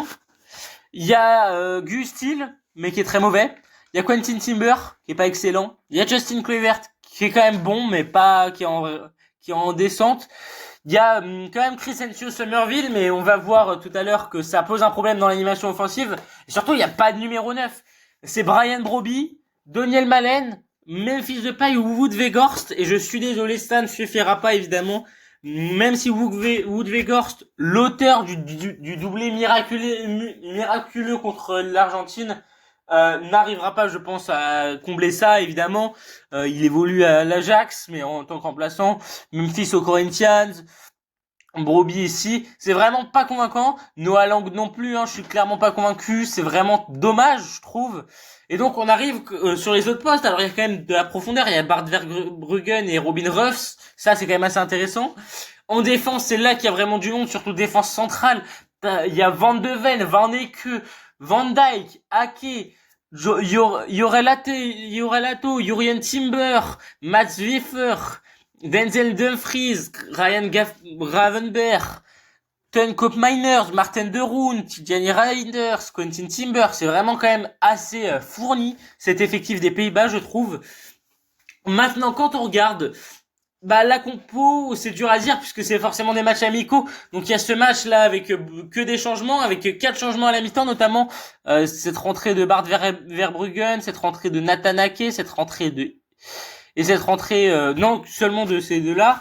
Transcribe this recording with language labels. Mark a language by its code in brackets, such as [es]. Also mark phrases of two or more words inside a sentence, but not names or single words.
[fr] Il y a Gus Steele, mais qui est très mauvais. Il y a Quentin Timber, qui est pas excellent. Il y a Justin Kluivert, qui est quand même bon, mais pas, qui est en descente. Il y a quand même Crescencio Somerville, mais on va voir tout à l'heure que ça pose un problème dans l'animation offensive. Et surtout, il n'y a pas de numéro 9. C'est Brian Broby, Daniel Malen, Memphis Depay ou Wout Weghorst. Et je suis désolé, Stan ne suffira pas, évidemment. Même si Wout Weghorst, l'auteur du doublé miraculeux contre l'Argentine, n'arrivera pas, je pense, à combler ça, évidemment. Il évolue à l'Ajax, mais en tant que remplaçant. Memphis au Corinthians. Broby ici, c'est vraiment pas convaincant. Noah Lang non plus, hein, je suis clairement pas convaincu. C'est vraiment dommage, je trouve. Et donc on arrive sur les autres postes. Alors il y a quand même de la profondeur. Il y a Bart Verbruggen et Robin Ruffs. Ça c'est quand même assez intéressant. En défense, c'est là qu'il y a vraiment du monde, surtout défense centrale. Il y a Van de Ven, Van Eke, Van Dijk, Ake, Yorelato, Jurien Timber, Mats Wiefer, Denzel Dumfries, Gravenberg, Ten Koopmeiners, Martin de Roon, Tijani Reinders, Quentin Timber. C'est vraiment quand même assez fourni cet effectif des Pays-Bas, je trouve. Maintenant, quand on regarde la compo, c'est dur à dire puisque c'est forcément des matchs amicaux. Donc il y a ce match là avec que des changements, avec 4 changements à la mi-temps, notamment cette rentrée de Bart Verbruggen, cette rentrée de Nathan Ake, cette rentrée non seulement de ces deux-là.